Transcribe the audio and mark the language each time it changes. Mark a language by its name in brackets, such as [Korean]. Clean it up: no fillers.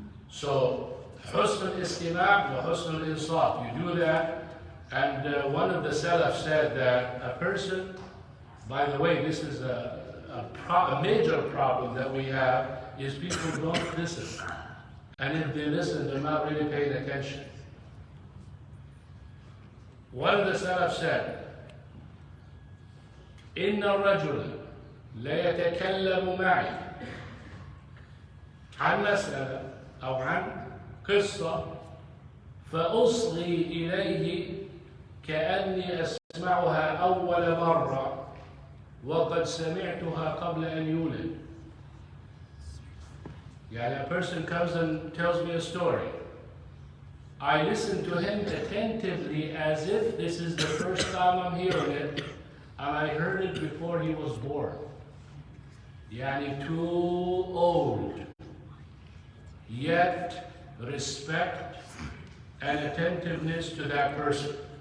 [English] So husn al-istima' wa husn al-insat, you do that. And one of the Salaf said that a person, by the way, this is a major problem that we have, is people don't listen. And if they listen, they're not really paying attention. One of the Salaf said, [Arabic] إِنَّ الرَّجُلَ لَيَتَكَلَّمُ مَعِي عن مسألة أو عن قصة فأصغي إليه كأني أسمعها أول مرة وقد سمعتها قبل أن يولد. [English] Yeah, a person comes and tells me a story. I listen to him attentively as if this is the first time I'm hearing it, and I heard it before he was born. Yani too old. Yet respect and attentiveness to that person.